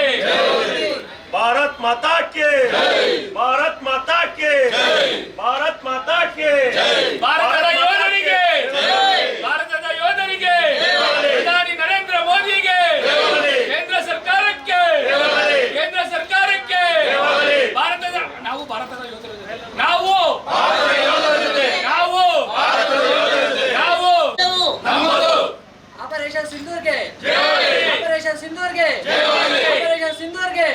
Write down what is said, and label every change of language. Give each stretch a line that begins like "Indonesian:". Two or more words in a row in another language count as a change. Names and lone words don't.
Hindi: भारत माता के भारत माता के भारत माता के
Kannada: ಭಾರತದ ಯೋಧರಿಗೆ ಭಾರತದ ಯೋಧರಿಗೆ ಪ್ರಧಾನಿ ನರೇಂದ್ರ ಮೋದಿಗೆ ಕೇಂದ್ರ ಸರ್ಕಾರಕ್ಕೆ ಭಾರತದ ನಾವು ಭಾರತದ ಯೋಧರ ಜೊತೆ ನಾವು ಆಪರೇಷನ್ ಸಿಂಧೂರ್ಗೆ ಆಪರೇಷನ್ ಸಿಂಧೂರ್ಗೆ ಆಪರೇಷನ್ ಸಿಂಧೂರ್ಗೆ